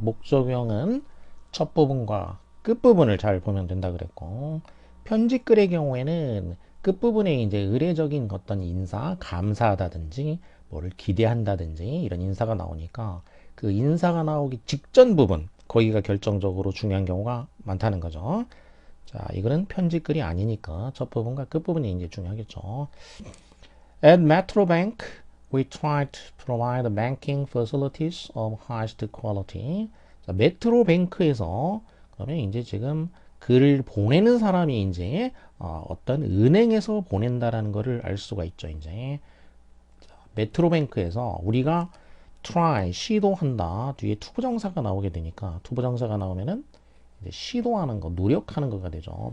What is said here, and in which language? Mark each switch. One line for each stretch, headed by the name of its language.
Korean: 목적형은 첫 부분과 끝부분을 잘 보면 된다 그랬고, 편집글의 경우에는 끝부분에 이제 의례적인 어떤 인사, 감사하다든지, 뭐를 기대한다든지, 이런 인사가 나오니까 그 인사가 나오기 직전 부분, 거기가 결정적으로 중요한 경우가 많다는 거죠. 자, 이거는 편집글이 아니니까 첫 부분과 끝부분이 이제 중요하겠죠.
English: At Metrobank, we try to provide banking facilities of highest quality.
Korean: 자, 메트로뱅크에서 그러면 이제 지금 글을 보내는 사람이 이제 어떤 은행에서 보낸다라는 것을 알 수가 있죠. 이제 메트로뱅크에서 우리가 try 시도한다 뒤에 투부정사가 나오게 되니까 투부정사가 나오면은 이제 시도하는 거, 노력하는 거가 되죠.